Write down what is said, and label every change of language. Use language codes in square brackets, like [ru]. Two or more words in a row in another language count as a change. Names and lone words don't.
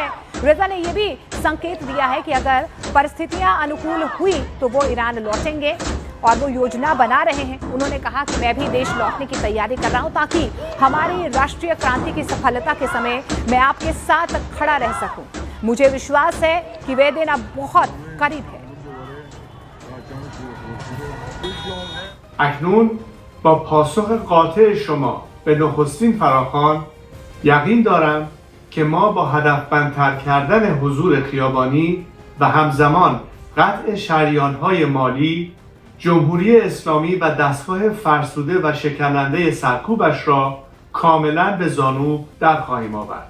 [hi] रेजा ने यह भी संकेत दिया है कि अगर परिस्थितियां अनुकूल हुई तो वो ईरान लौटेंगे और वो योजना बना रहे हैं। उन्होंने कहा कि मैं भी देश लौटने की तैयारी कर रहा हूं, ताकि हमारी राष्ट्रीय क्रांति की सफलता के समय मैं आपके साथ खड़ा रह सकूं। मुझे विश्वास है कि वह दिन अब बहुत करीब है। [fa] اکنون با پاسخ قاطع شما به نخستین فراخوان یقین دارم که ما با هدفمندتر کردن حضور خیابانی و همزمان قطع شریان‌های مالی، جمهوری اسلامی و دستگاه فرسوده و شکننده سرکوبش را کاملا به زانو در خواهیم آورد.